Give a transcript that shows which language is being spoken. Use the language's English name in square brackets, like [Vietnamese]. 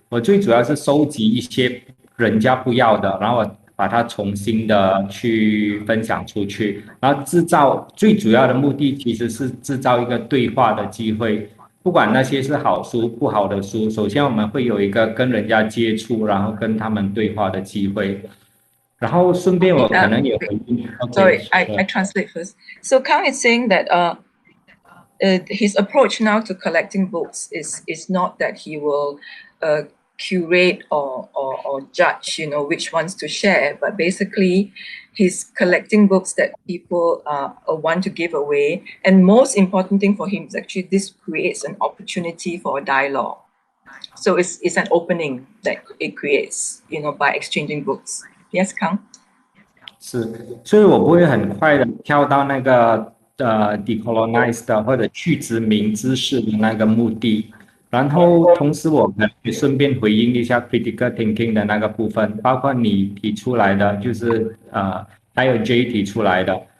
[Chinese] 我最主要是收集一些人家不要的，然后我把它重新的去分享出去，然后最主要的目的其实是制造一个对话的机会。不管那些是好书不好的书，首先我们会有一个跟人家接触，然后跟他们对话的机会。然后顺便我可能也回应。 [English] Sorry, I translate first. So Kang is saying that his approach now to collecting books is not that he will curate or judge, you know, which ones to share, but basically he's collecting books that people want to give away. And most important thing for him is actually this creates an opportunity for a dialogue. So it's an opening that it creates, you know, by exchanging books. Yes, Kang? [Chinese] 是，所以我不会很快的跳到那个decolonize 的或者去殖民知识的那个目的。然后同时我可以顺便回应一下 critical thinking 的那个部分，包括你提出来的，就是还有 J 提出来的。